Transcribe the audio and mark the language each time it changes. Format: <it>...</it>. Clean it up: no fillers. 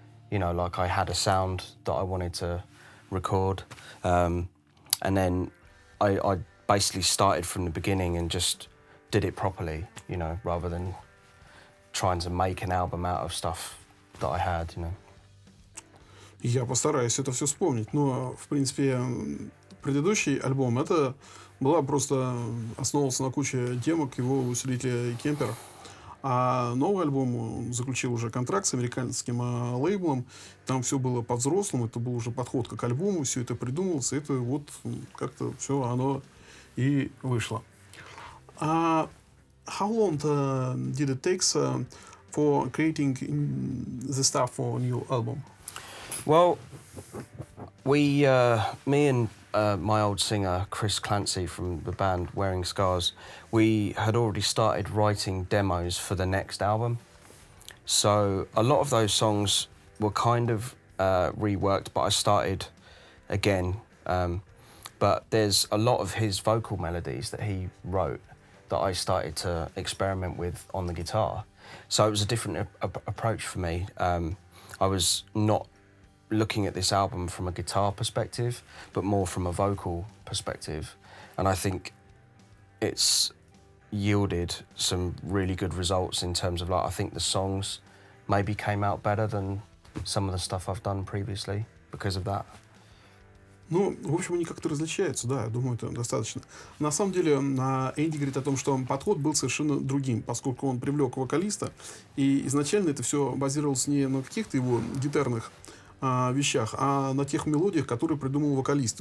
<en>You know, like I had a sound that I wanted to record. And then I basically started from the beginning and just did it properly, you know, rather than trying to make an album out of stuff that I had, you know.</en> <ru>Я постараюсь это все вспомнить. Но, в принципе, предыдущий альбом, это была просто основывался на куче демок его усилителя Кемпер. А новый альбом он заключил уже контракт с американским лейблом. Там все было по-взрослому, это был уже подход как к альбому, все это придумывалось, и это вот как-то все оно и вышло.</ru> <en>How long did it take for creating the stuff for a new album? Well, me and my old singer, Chris Clancy from the band Wearing Scars, we had already started writing demos for the next album. So a lot of those songs were kind of reworked, but I started again. But there's a lot of his vocal melodies that he wrote that I started to experiment with on the guitar. So it was a different approach for me. I was not looking at this album from a guitar perspective, but more from a vocal perspective. And I think it's yielded some really good results in terms of, like, I think the songs maybe came out better than some of the stuff I've done previously because of that.</en> <ru>Ну, в общем, они как-то различаются, да, я думаю, это достаточно. На самом деле, Энди говорит о том, что подход был совершенно другим, поскольку он привлек вокалиста, и изначально это все базировалось не на каких-то его гитарных вещах, а на тех мелодиях, которые придумал вокалист.</ru>